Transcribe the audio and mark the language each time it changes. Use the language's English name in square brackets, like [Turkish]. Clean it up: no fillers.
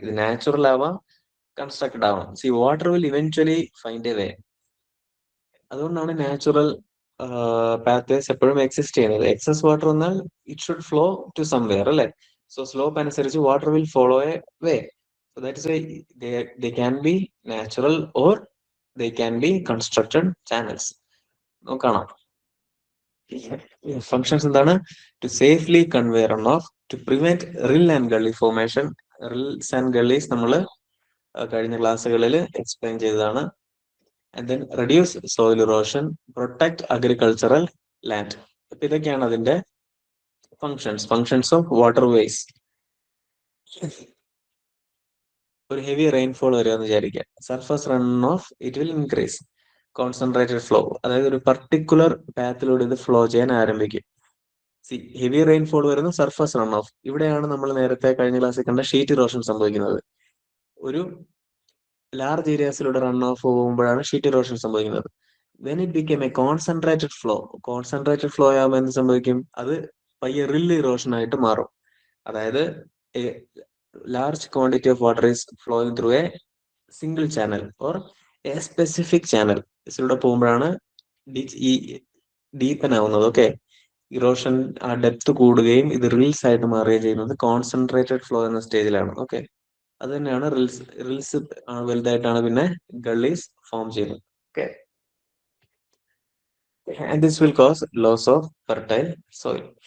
[Malayalam] ഇത് നാച്ചുറൽ ആവാം, കൺസ്ട്രക്റ്റഡ് ആവാം. [English] See water will eventually find a way. [Malayalam] അതുകൊണ്ടാണ് നാച്ചുറൽ പാത്വേസ് എപ്പോഴും എക്സിസ്റ്റ് ചെയ്യുന്നത്. [English] Excess water വന്നാൽ it should flow to somewhere അല്ലേ? So slope അനുസരിച്ച് water will follow a way. So that is why they can be natural or they can be constructed channels. [Malayalam] നോക്കണം functions എന്താണ്? [English] To safely convey run off, to prevent rill and gully formation. [Malayalam] Rills and ഗള്ളീസ് നമ്മൾ കഴിഞ്ഞ ക്ലാസ്സുകളിൽ explain ചെയ്തതാണ്. [English] And then reduce soil erosion, protect agricultural land. [Malayalam] അപ്പൊ ഇതൊക്കെയാണ് അതിന്റെ ഫങ്ഷൻസ് ഓഫ് വാട്ടർ വേസ്. ഒരു ഹെവി റെയിൻഫോൾ വരുമെന്ന് വിചാരിക്കുക. [English] Surface run off it will increase. [Malayalam] Concentrated flow, അതായത് ഒരു പർട്ടിക്കുലർ പാത്തിലൂടെ ഇത് ഫ്ലോ ചെയ്യാൻ ആരംഭിക്കും. ഹെവി റെയിൻഫോൾ വരുന്ന സർഫസ് റൺ ഓഫ്. ഇവിടെയാണ് നമ്മൾ നേരത്തെ കഴിഞ്ഞ ക്ലാസ്സിൽ കണ്ട ഷീറ്റ് ഇറോഷൻ സംഭവിക്കുന്നത്. ഒരു ലാർജ് ഏരിയാസിലൂടെ റൺ ഓഫ് പോകുമ്പോഴാണ് ഷീറ്റ് ഇറോഷൻ സംഭവിക്കുന്നത്. [English] when it become a concentrated flow, [Malayalam] concentrated flow ആകുമ്പോൾ എന്ത് സംഭവിക്കും? അത് പയ്യെ റിൽ ഇറോഷൻ ആയിട്ട് മാറും. [English] അതായത് large quantity of water is flowing through a single channel or a specific channel. [Malayalam] ഇതിലൂടെ പോകുമ്പോഴാണ് ഈ ഡീപ്പൻ ആവുന്നത്. ഓക്കെ, ഇറോഷൻ ആ ഡെപ്ത് കൂടുകയും ഇത് റിൽസ് ആയിട്ട് മാറുകയും ചെയ്യുന്നത് കോൺസെൻട്രേറ്റഡ് ഫ്ലോ എന്ന സ്റ്റേജിലാണ്. ഓക്കെ, അത് തന്നെയാണ് റിൽസ് വലുതായിട്ടാണ് പിന്നെ ഗള്ളീസ് ഫോം ചെയ്യുന്നത്. [English] Okay, and this will cause loss of fertile soil.